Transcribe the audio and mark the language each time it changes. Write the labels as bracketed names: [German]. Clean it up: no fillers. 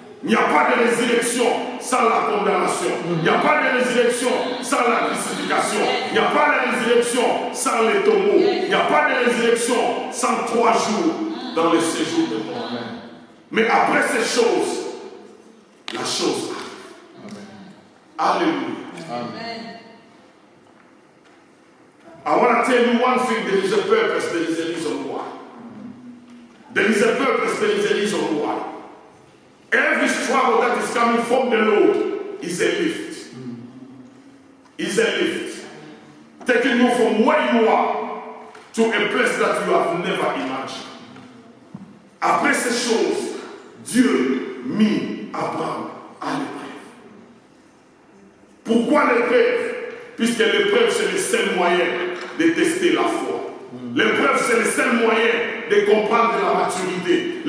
[French] Il n'y a pas de résurrection sans la condamnation. Il n'y a pas de résurrection sans la crucifixion. Il n'y a pas de résurrection sans les tombeaux. Il n'y a pas de résurrection sans 3 jours dans le séjour de mort. Mais après ces choses, la chose arrive. Alléluia. Amen. [English] I want to tell you one thing, there is a purpose, there is a reason why. There is a purpose, there is a reason why. Every struggle that is coming from the Lord is a lift. Is a lift. Taking you from where you are to a place that you have never imagined. [French] Après ces choses, Dieu mit Abraham à l'épreuve. Pourquoi l'épreuve? Puisque l'épreuve, c'est le seul moyen de tester la foi. L'épreuve, c'est le seul moyen de comprendre la maturité.